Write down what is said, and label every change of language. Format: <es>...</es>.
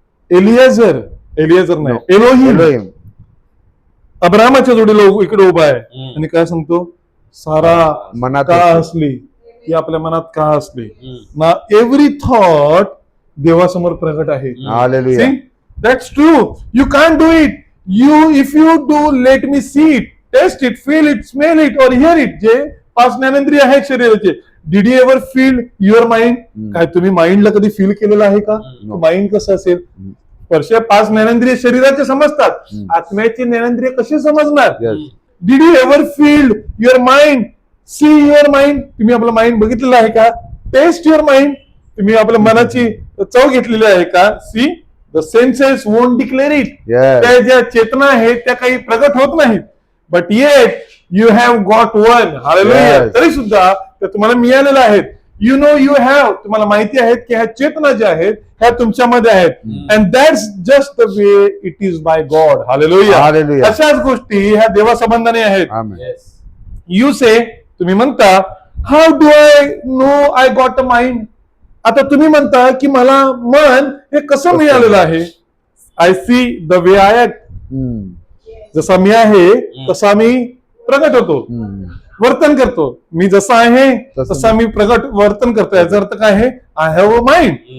<mr>एलियाझर नाही, Elohim</mr> <en>Elohim.</en> <mr>अब्राहमाच्या जोडीला इकडे उभा आहे आणि काय सांगतो, सारा मनात का होती. असली की आपल्या मनात का असली ना.</mr> <en>every thought</en> <mr>देवासमोर प्रगट आहे.</mr> <en>Hallelujah. That's true. You can do it. If you do let me see it, taste it, feel it, smell it और hear it.</en> <mr>जे 5 ज्ञानेंद्रिय आहेत शरीराचे.</mr> <en>Did you ever feel your mind?</en> <mr>काय तुम्ही माइंडला कधी फील केलेलं आहे का? माइंड कसं असेल? स्पर्श 5 ज्ञानेंद्रिय शरीराचे समजतात, आत्म्याचे ज्ञानेंद्रिय कसे समजणार?</mr> <en>Yes. Did you ever feel your mind? See your mind.</en> <mr>तुम्ही आपलं माइंड बघितलेलं आहे का?</mr> <en>Taste your mind.</en> <mr>तुम्ही आपल्या मनाची चव घेतलेली आहे का?</mr> <en>See the senses won't declare it. Yes.</en> <mr>त्या ज्या चेतना आहेत त्या काही प्रगट होत नाहीत.</mr> <en>But yet you have got one. Hallelujah. Yes.</en> <mr>तरी सुद्धा त्या तुम्हाला मिळालेल्या आहेत.</mr> <en>You know you have.</en> <mr>तुम्हाला माहिती आहेत की ह्या चेतना ज्या आहेत ह्या तुमच्यामध्ये आहेत.</mr> <en>And that's just the way it is by God. Hallelujah. Hallelujah.</en> <mr>अशाच गोष्टी ह्या देवासंबंधाने आहेत.</mr> <en>Amen. Yes. You say,</en> <mr>तुम्ही म्हणता</mr> <en>How do I know I got a mind?</en> <mr>आता तुम्ही म्हणता की मला मन हे कसं मिळालेलं आहे?</mr> <en>I see the way I act.</en> <mr>जसा मी आहे तसा मी प्रगट होतो, वर्तन करतो. मी जसा आहे तसा मी प्रगट वर्तन करतो. याचा अर्थ काय आहे?</mr> <en>I have a mind.</en>